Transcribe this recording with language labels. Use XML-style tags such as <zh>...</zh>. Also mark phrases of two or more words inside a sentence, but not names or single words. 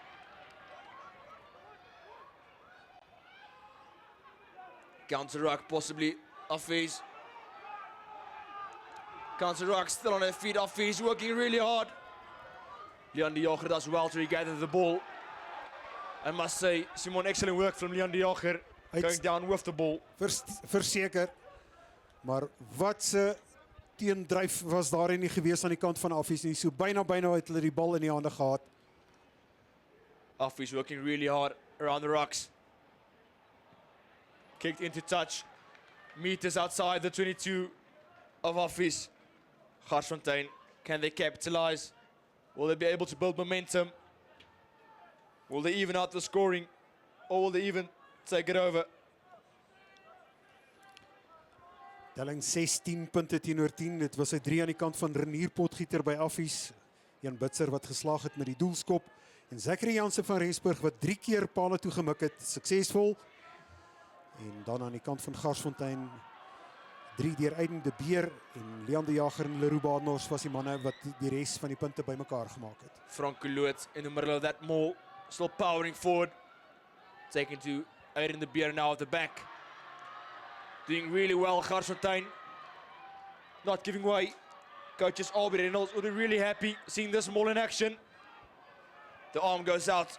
<en>Counter ruck possibly. Affies. Counter ruck still on their feet. Affies working really hard. Leon de Jager does well to regather the ball. I must say, Simon, excellent work from Leon de Jager. Going down with the ball.</en> <af>Verseker. Maar wat se teendryf was daar nie gewees aan die kant van Affies nie. So byna het hulle die bal in die hande gehad.</af> <en>Affies working really hard around the rocks. Kicked into touch. Meters outside the 22 of Affies. Garsfontein, can they capitalize? Will they be able to build momentum? Will they even out the scoring? Or will they even take it over.</en> <af>Telling 16 punte teenoor 10. Dit was 'n 3 aan die kant van Renier Potgieter by Affies. Jan Bitzer wat geslaag het met die doelskop. En Zachary Jansen van Rensburg wat 3 keer pale toe gemik het. Suksesvol. En dan aan die kant van Garsfontein 3 deur Aiden de Beer en Leon de Jager en Leroux Badenhorst was die manne wat die res van die punte bymekaar gemaak het.</af> <en>Franco Loot in the middle of that maul, still powering forward. Taken to Aiden de Beer now at the back. Doing really well, Garsfontein. Not giving way. Coaches Albie Reynolds will be really happy seeing this maul in action. The arm goes out.</en>